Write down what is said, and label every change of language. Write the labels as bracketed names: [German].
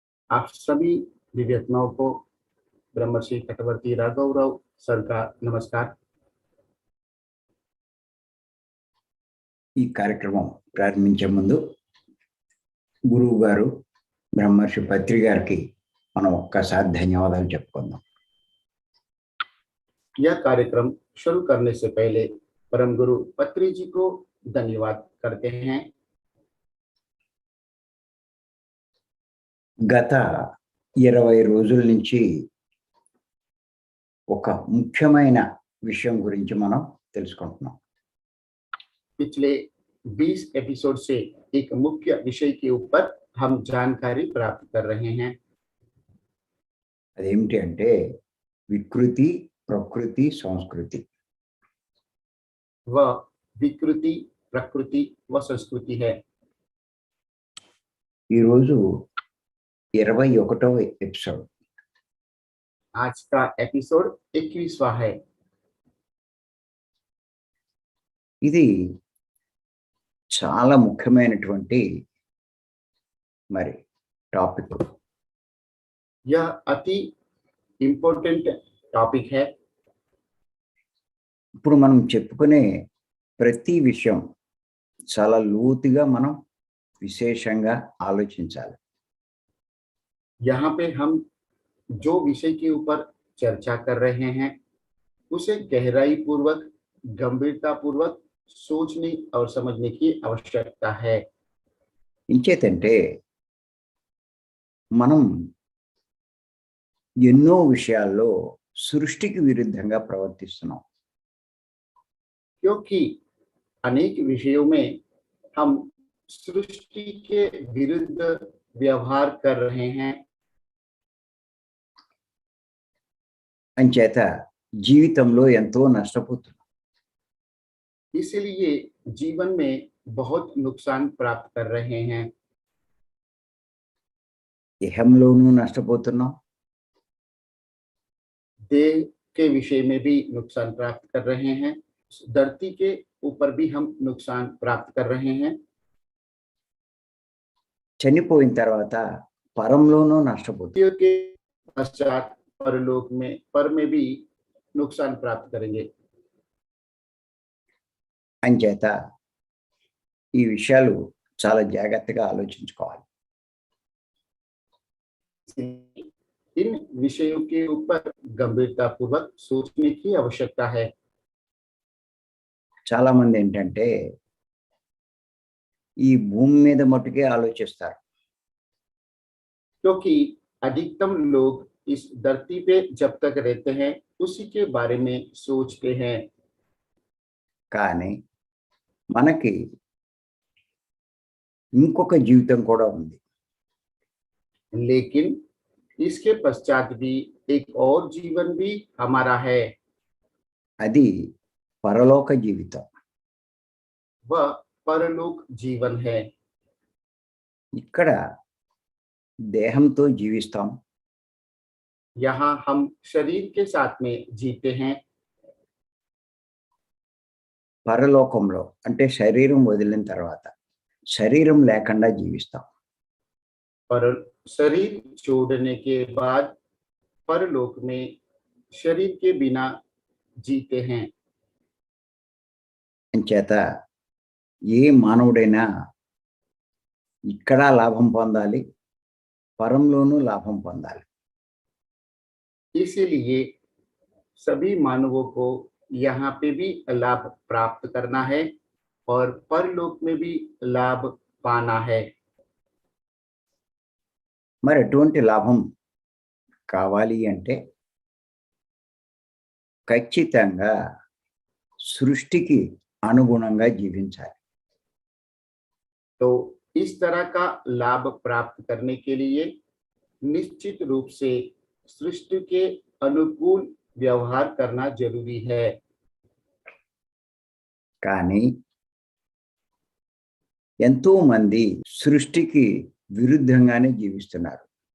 [Hindi] आप सभी दिव्यात्माओं को ब्रह्मश्री चक्रवर्ती राघव राव सर का नमस्कार। [Telugu] ఈ కార్యక్రమం ప్రారంభించే ముందు గురువు గారు బ్రహ్మర్షి పత్రి గారికి మనం ఒక్కసారి ధన్యవాదాలు చెప్పుకుందాం. [Hindi] यह कार्यक्रम शुरू करने से पहले परम गुरु पत्री जी को धन्यवाद करते हैं। [Telugu] గత 20 రోజుల నుంచి ఒక ముఖ్యమైన విషయం గురించి మనం తెలుసుకుంటున్నాం. [Hindi] पिछले 20 एपिसोड से एक मुख्य विषय के ऊपर हम जानकारी प्राप्त कर रहे हैं। [Telugu] అదేమిటి అంటే వికృతి, ప్రకృతి, సంస్కృతి. [Hindi] वह विकृति, प्रकृति व संस्कृति है। [Telugu] ఈరోజు 21వ ఎపిసోడ్. [Hindi] आज का एपिसोड 21वां है। [Telugu] ఇది చాలా ముఖ్యమైనటువంటి మరి టాపిక్. [Hindi] यह अति इम्पोर्टेंट टॉपिक है। [Telugu] ఇప్పుడు మనం చెప్పుకునే ప్రతి విషయం చాలా లోతుగా మనం విశేషంగా ఆలోచించాలి. [Hindi] यहाँ पे हम जो विषय के ऊपर चर्चा कर रहे हैं उसे गहराई पूर्वक, गंभीरता पूर्वक सोचने और समझने की आवश्यकता है। [Telugu] ఇంచేతంటే మనం ఎన్నో విషయాల్లో సృష్టికి విరుద్ధంగా ప్రవర్తిస్తున్నాం. [Hindi] क्योंकि अनेक विषयों में हम सृष्टि के विरुद्ध व्यवहार कर रहे हैं। [Telugu] అంచేత జీవితంలో ఎంతో నష్టపోతున్నాం. [Hindi] इसलिए जीवन में बहुत नुकसान प्राप्त कर रहे हैं। [Telugu] దేహంలోనూ నష్టపోతున్నాం, [Hindi] देह के विषय में भी नुकसान प्राप्त कर रहे हैं, धरती के ऊपर भी हम नुकसान प्राप्त कर रहे हैं। [Telugu] చనిపోయిన తర్వాత పరంలోనూ నష్టపోతున్నాం. [Hindi] मृत्यु के पश्चात परलोक में पर में भी नुकसान प्राप्त करेंगे। [Telugu] అంచేత ఈ విషయాలు చాలా జాగ్రత్తగా ఆలోచించుకోవాలి. [Hindi] इन विषयों के ऊपर गंभीरता पूर्वक सोचने की आवश्यकता है। [Telugu] చాలా మంది ఏంటంటే ఈ భూమి మీద మట్టుకే ఆలోచిస్తారు. [Hindi] क्योंकि अधिकतम लोग इस धरती पे जब तक रहते हैं उसी के बारे में सोचते हैं। [Telugu] కానీ మనకి ఇంకొక జీవితం కూడా ఉంది. [Hindi] लेकिन इसके पश्चात भी एक और जीवन भी हमारा है। [Telugu] అది పరలోక జీవితం. [Hindi] वह परलोक जीवन है। [Telugu] ఇక్కడ దేహంతో జీవిస్తాం, [Hindi] यहाँ हम शरीर के साथ में जीते हैं। [Telugu] పరలోకంలో అంటే శరీరం వదిలిన తర్వాత శరీరం లేకుండా జీవిస్తాం. [Hindi] पर शरीर छोड़ने के बाद परलोक में शरीर के बिना जीते हैं। [Telugu] అంచేత ఏ మానవుడైనా ఇక్కడ లాభం పొందాలి, పరంలోనూ లాభం పొందాలి. [Hindi] इसीलिए सभी मानवों को यहाँ पे भी लाभ प्राप्त करना है और परलोक में भी लाभ पाना है। [Telugu] మరి ఎటువంటి లాభం కావాలి అంటే ఖచ్చితంగా సృష్టికి అనుగుణంగా జీవించాలి. [Hindi] तो इस तरह का लाभ प्राप्त करने के लिए निश्चित रूप से सृष्टि के अनुकूल व्यवहार करना जरूरी है। [Telugu] కానీ ఎంతో మంది సృష్టికి విరుద్ధంగానే జీవిస్తున్నారు.